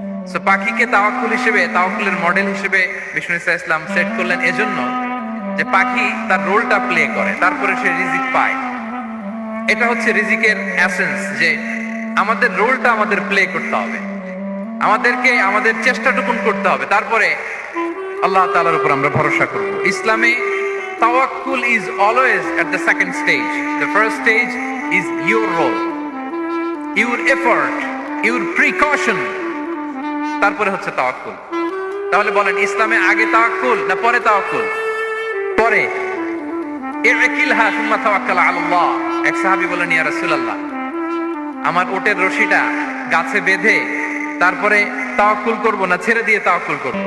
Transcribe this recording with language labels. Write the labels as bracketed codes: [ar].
[bn] So পাখিকে তাওয়াক্কুল হিসেবে, তাওয়াক্কুলের মডেল হিসেবে বিষ্ণু ইসা ইসলাম সেট করলেন এজন্য যে পাখি তার রোলটা প্লে করে, তারপরে সে রিজিক পায়। এটা হচ্ছে রিজিকের এসেন্স, যে আমাদের রোলটা আমাদের প্লে করতে হবে, আমাদেরকে আমাদের চেষ্টাটুকুন করতে হবে, তারপরে আল্লাহ তাআলার উপর আমরা ভরসা করব। ইসলামে তাওয়াক্কুল [en] is always at the second stage. The first stage is your role, your effort, your precaution. [bn] তারপরে হচ্ছে তাওয়াক্কুল। তাহলে বলেন, ইসলামে আগে তাওয়াক্কুল না পরে তাওয়াক্কুল? পরে। [ar] ইকিলহা সুম্মা তাওয়াক্কাল আলা আল্লাহ। [bn] এক সাহাবী বলেন, ইয়া রাসূলুল্লাহ, আমার ওটের রশিটা গাছে বেঁধে তারপরে তাওয়াক্কুল করব না ছেড়ে দিয়ে তাওয়াক্কুল করব?